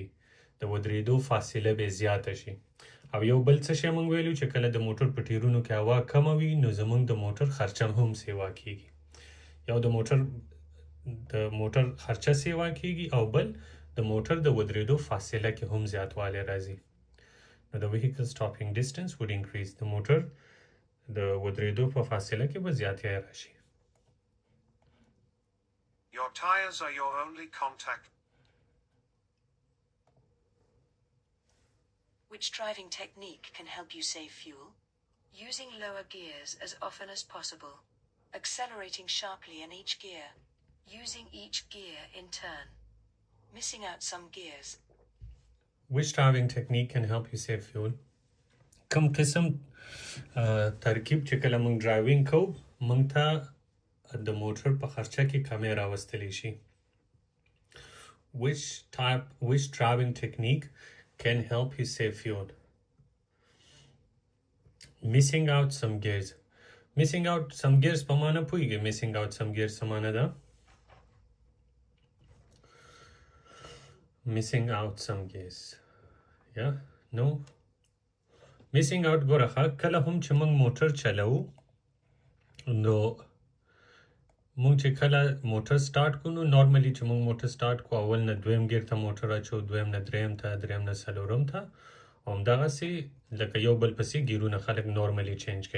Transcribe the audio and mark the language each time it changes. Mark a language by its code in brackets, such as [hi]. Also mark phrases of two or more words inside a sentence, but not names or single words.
[ps] د ودرېدو فاصله به زیاته شي. او یو بل څه شی موږ ویلو چې کله د موټر په ټیرونو کې هوا کمه وي نو زموږ د موټر خرچه هم سیوا کیږي. یو د موټر خرچه سیوا کیږي او بل د موټر د ودرېدو فاصله کې هم زیاتوالی راځي. نو د [en] vehicle stopping distance would increase. [ps] د موټر د ودرېدو په فاصله کې به زیاتیا راشي. [en] Your tires are your only contact. Which driving technique can help you save fuel? Using lower gears as often as possible. Accelerating sharply in each gear. Using each gear in turn. Missing out some gears. Which driving technique can help you save fuel? [ps] کم قسم ترکیب چې کله موږ ډرایوینګ کوو موږ ته د موټر په خرچه کې کمی راوستلی شي. [en] Which driving technique can help you save fuel? Missing out some gears. Missing out some gears [ps] په معنا پوهیږئ. [en] Missing out some gears [ps] څه معنا ده؟ [en] Missing out some gears. Yeah? No? Missing out [ps] ګوره کله هم چې موږ موټر چلو نو موږ چې کله موټر سٹارټ کو نو نورمالي چې موږ موټر سٹارټ کو اول نه دویم گیر ته موټر اچو دویم نه دریم ته دریم نه څلورم ته او همدغسې لکه یو بل پسې ګیرونه خلک نورمالي چینج کوي.